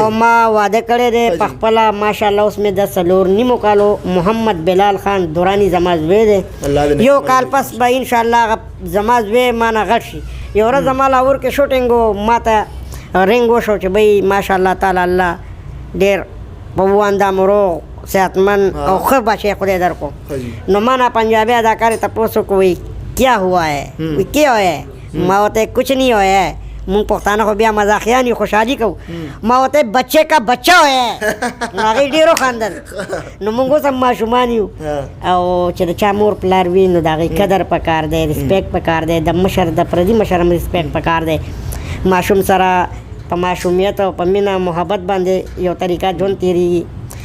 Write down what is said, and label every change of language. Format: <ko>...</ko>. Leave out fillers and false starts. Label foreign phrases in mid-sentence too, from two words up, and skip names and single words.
<ps>او ما واده کړی دی په خپله ماشاءالله اوس مې د څلور نیمو کالو محمد بلال خان دورانی زما زوی دی یو کال پس به انشاءالله هغه زما زوی مانه غټ شي یو ورځ زما لاهور کې شوټینګ و ما ته رنګ وشو چې بی</ps> <ar>ماشاءالله تعالی</ar> <ps>الله ډېر په اندام روغ صحتمند او ښه بچی خدای درکو نو ما نه پنجابی اداکار ته پوسو</ps> <ur>کوئی کیا ہوا ہے کیا ہوا ہے ما ہوتے کچھ نہیں ہوا ہے</ur> <ps>مونږ پښتانه خو بیا مزاحیان یو خوشحالي کوو ما ورته</ps> <ur>بچې کا بچه</ur> <ps>وایه نو هغې ډېر وخندل نو مونږ اوس هم ماشومان یو او چې د چا مور پلار وي نو د هغې قدر پکار دی رسپیکټ پکار دی د مشر د پردي مشر هم رسپیکټ پکار دی ماشوم سره په ماشومیت او په مینه محبت باندې یو طریقه ژوند تېرېږي</ps>